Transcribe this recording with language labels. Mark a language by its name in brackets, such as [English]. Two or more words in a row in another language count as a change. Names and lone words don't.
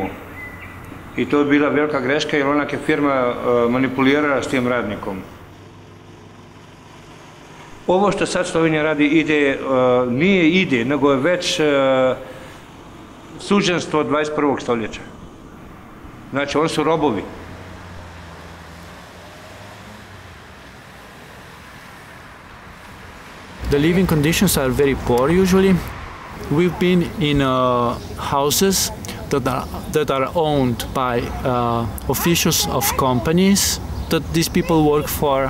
[Croatian] I to je bila velika greška jer onak je firma manipulirala s tim radnikom. Ovo što sad Slovenija radi nije ide, nego je već suženstvo 21. stoljeća. Znači, oni su robovi. [English] The living conditions are very poor usually. We've been in houses that are owned by officials of companies that these people work for.